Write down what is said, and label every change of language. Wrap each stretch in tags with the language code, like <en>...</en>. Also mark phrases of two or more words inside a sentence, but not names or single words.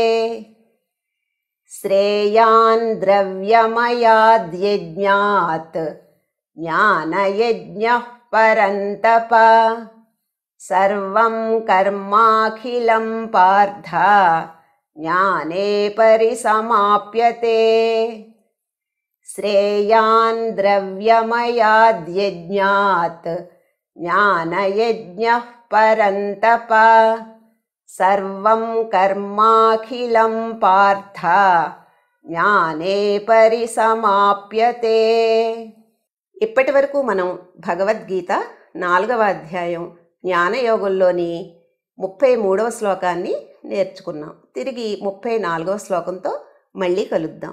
<sa>श्रेयान् द्रव्यमयाद्यज्ञात् ज्ञानयज्ञः परन्तप सर्वं कर्माखिलं पार्थ ज्ञाने परिसमाप्यते। श्रेयान् द्रव्यमयाद्यज्ञात् ज्ञानयज्ञः परन्तप सर्वं कर्माखिलं पार्थ జ్ఞానే పరిసమాప్యతే।</sa> <te>ఇప్పటి వరకు మనం భగవద్గీత 4వ అధ్యాయం జ్ఞానయోగంలోని 33వ శ్లోకాన్ని నేర్చుకున్నాం. తిరిగి 34వ శ్లోకంతో మళ్ళీ కలుద్దాం.</te>